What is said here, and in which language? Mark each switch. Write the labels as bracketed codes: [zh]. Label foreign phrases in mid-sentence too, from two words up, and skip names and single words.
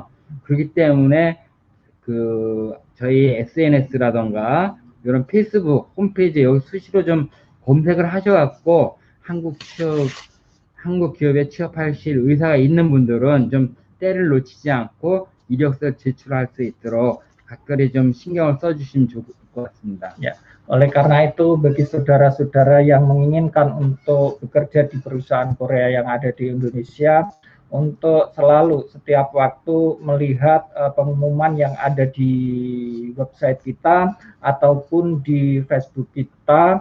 [ko] 그렇기 때문에 그 저희 SNS라던가 이런 페이스북 홈페이지에 여기 수시로 좀 검색을 하셔갖고 한국 기업에 취업하실 의사가 있는 분들은 좀 때를 놓치지 않고 이력서 제출할 수 있도록 각별히 좀 신경을 써주시면 좋을 것 같습니다. [id] Ya, oleh karena itu bagi saudara-saudara yang menginginkan untuk bekerja di perusahaan Korea yang ada di Indonesia, untuk selalu setiap waktu melihat pengumuman yang ada di website kita ataupun di Facebook kita.